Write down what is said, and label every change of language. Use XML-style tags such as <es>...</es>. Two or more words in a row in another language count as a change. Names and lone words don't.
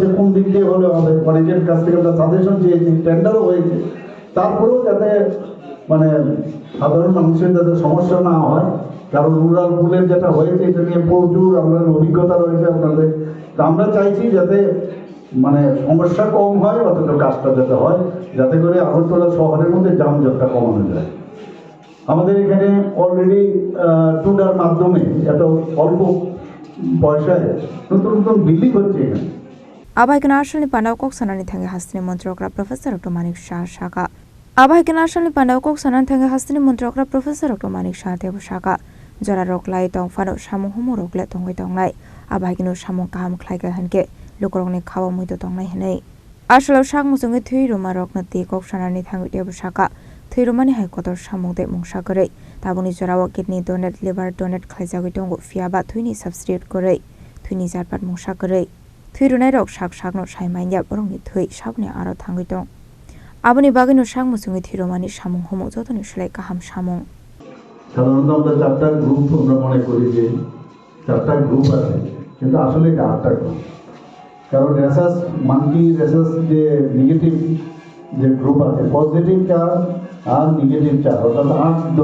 <bn>কোন দিক দিয়ে হলে হবে অনেকের কাছ থেকে আমরা সাজেশন চেয়েছি টেন্ডারও হয়েছে তারপরেও যাতে মানে সাধারণ মানুষের যাতে সমস্যা না হয় কারণ উড়াল পুলের যেটা হয়েছে এটা নিয়ে প্রচুর আমাদের অভিজ্ঞতা রয়েছে আপনাদের তা আমরা চাইছি যাতে মানে সমস্যা কম হয় অথচ কাজটা যাতে হয় যাতে করে আগরতলা শহরের মধ্যে যানজটটা কমানো যায় আমাদের এখানে অলরেডি টুডার মাধ্যমে এত অল্প পয়সায় নতুন বিল্ডিং হচ্ছে এখানে</bn> <trp>Abai kana ashani Pandaw kok sanani thange hastini montrokra Professor Dr. Manik Shaha shaka Abahikina Ashalni Pandao Kok Sanan Thanga Hastini Montrokra Professor Dr. Manik Shah Debusaka Jora Roklai Tong Fano Shamu Humo Rokle Tongwai Tonglai Abahikino Shamu Kaham Klaiga Hanke Lukorongni Kawa Muito Tonglai Henei Ashalo Shak Musungi Thui Roma Rokna Ti Kok Sanani Thangu Debusaka Thui Romani Haikotor Shamu De Mungsakare Tabuni Jorawa</trp> <en>Kidney Donate Liver Donate</en> <trp>Klaijawi Tongo Fiaba Thuini Substitute Kore Thuini Zarpat Mungsakare Thui Runai Rok Shak Shakno Shaimanya Borongni Thui Shabne Aro Thangu Tong Aboni Bagino Shang Musungi Thiromani Shamung Homo Jotoni Shlai Kaham Shamung</trp> <bn>সাধারণত আমরা চারটা গ্রুপ আমরা মনে করি যে চারটা গ্রুপ আছে কিন্তু আসলে এটা আটটা গ্রুপ কারণ</bn> <en>rhesus monkey</en> <bn>রেসাস যে নেগেটিভ যে গ্রুপ আছে পজিটিভ চার আর নেগেটিভ চার অর্থাৎ 8</bn>